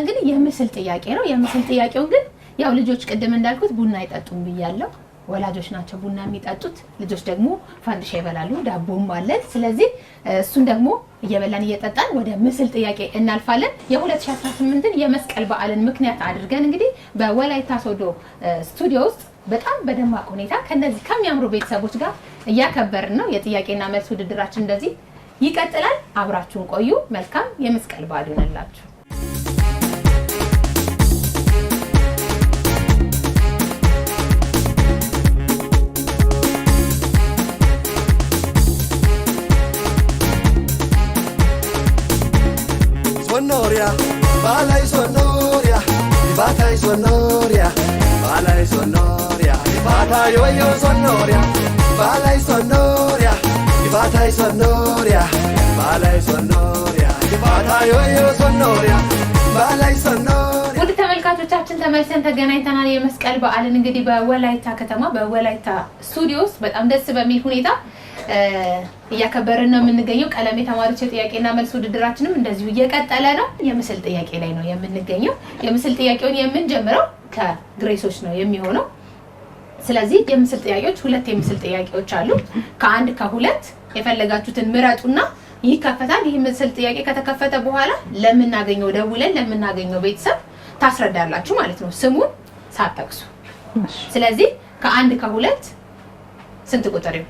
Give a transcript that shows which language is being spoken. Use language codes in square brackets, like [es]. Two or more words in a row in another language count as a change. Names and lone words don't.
[am] እንግዲህ የምስል ጥያቄ ነው የምስል ጥያቄው ግን ያው ልጆች ቅድም እንዳልኩት ቡና አይጠጡም ብያለሁ ወላጆች ናቸው ቡና የሚጠጡት ልጆች ደግሞ ፋንዲሻ ይበላሉ ዳቦም አለ ስለዚህ እሱን ደግሞ እየበላን እየጠጣን ወደ ምስል ጥያቄ እናልፋለን የ2018ን የመስቀል በዓልን ምክንያት አድርገን እንግዲህ በወላይታ ሶዶ ስቱዲዮ ውስጥ በጣም በደማቅ ሁኔታ ከነዚህ ከሚያምሩ ቤተሰቦች ጋር እያከበርን ነው የጥያቄና መልስ ውድድራችን እንደዚህ ይቀጥላል አብራችሁን ቆዩ መልካም የመስቀል በዓል ይሁንላችሁ [wal] Sonoria, balay sonoria, batay sonoria, balay sonoria, batay yo sonoria, balay sonoria, batay sonoria, balay sonoria, batay yo sonoria, ባላይ ሰኖር [am] ውድ ተመልካቾቻችን ተመልሰን ተገናኝተናል። የመስቀል በዓልን እንግዲህ በወላይታ ከተማ በወላይታ ስቱዲዮስ በጣም ደስ በሚል ሁኔታ እያከበርን ነው የምንገኘው። ቀለም የተማሪዎች የጥያቄና መልስ ውድድራችንም እንደዚሁ እየቀጠለ ነው። የምስል ጥያቄ ላይ ነው የምንገኘው። የምስል ጥያቄውን የምንጀምረው ከግሬሶች ነው የሚሆነው። ስለዚህ የምስል ጥያቄዎች ሁለት የምስል ጥያቄዎች አሉ። ከአንድ ከሁለት የፈለጋችሁትን ምረጡና ይከፈታል። ይህ ምስል ጥያቄ ከተከፈተ በኋላ ለምናገኘው ደውለን ለምናገኘው ቤተሰብ ታስረዳላችሁ ማለት ነው፣ ስሙን ሳትጠቅሱ። ስለዚህ ከአንድ ከሁለት ስንት ቁጥር ይሁን?